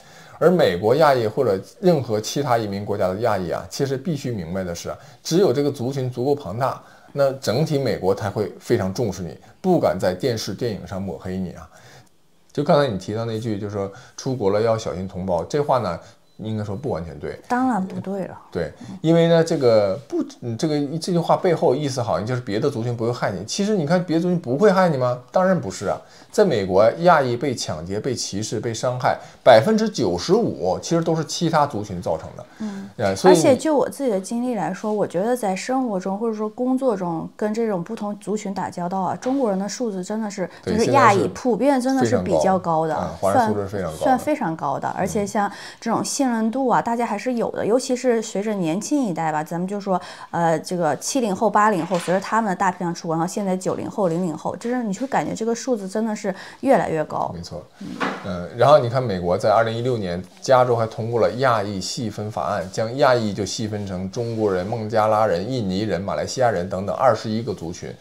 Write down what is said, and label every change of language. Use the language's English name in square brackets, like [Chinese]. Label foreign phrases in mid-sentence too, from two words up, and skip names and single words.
[Chinese] 而美國亞裔或者任何其他移民國家的亞裔啊，其實必須明白的是，只有這個族群足夠龐大，那整體美國才會非常重視你，不敢在電視電影上抹黑你啊。就剛才你提到那句，就是說出國了要小心同胞，這話呢，應該說不完全對。當然不对了。对，因為呢，这句話背後意思好像就是別的族群不會害你。其實你看，別的族群不會害你嗎？當然不是啊。在美國，亞裔被搶劫、被歧視、被傷害，95%其實都是其他族群造成的。所以而且就我自己的經歷來說，我覺得在生活中或者說工作中跟這種不同族群打交道啊，中國人的素質真的是就是亞裔普遍真的是比較高的，华人素質非常高，算非常高的。而且像這種信任度啊，大家還是有的，尤其是隨着年輕一代吧，咱們就說這個70後、80後，隨着他們的大批量出國，然後現在90後、00後，就是你会感覺這個數字真的是越來越高。沒錯，然後你看美國在2016年，加州還通過了亞裔細分法案，將亞裔就細分成中國人、孟加拉人、印尼人、馬來西亞人等等21個族群。